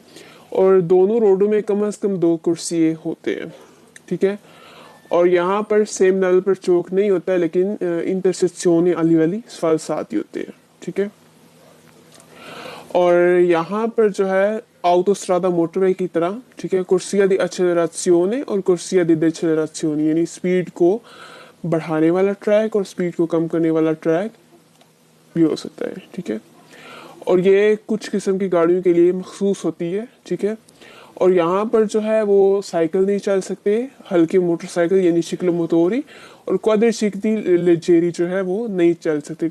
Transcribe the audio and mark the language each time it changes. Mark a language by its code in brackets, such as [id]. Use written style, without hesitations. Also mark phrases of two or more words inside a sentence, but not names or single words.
[hi] और दोनों रोडों में कम से कम 2 कुर्सिए होते हैं, ठीक है। और यहाँ पर [en] same level [hi] पर चौक नहीं होता है, लेकिन इंटरसेक्शन अली वाली साथ ही होते हैं, ठीक है। और यहाँ पर जो है autostrada मोटरवे की तरह, ठीक है, [it] corsia di accelerazione [hi] और [it] corsia di decelerazione, [hi] यानी स्पीड को बढ़ाने वाला ट्रैक और स्पीड को कम करने वाला ट्रैक भी हो सकता है, ठीक है। और ये कुछ किस्म की गाड़ियों के लिए मखसूस होती है, ठीक है। और यहाँ पर जो है वो साइकिल नहीं चल सकते, हल्की मोटरसाइकिल यानी शिक्लोमोटोरी और [it] quadricicli leggeri [hi] जो है वो नहीं चल सकते।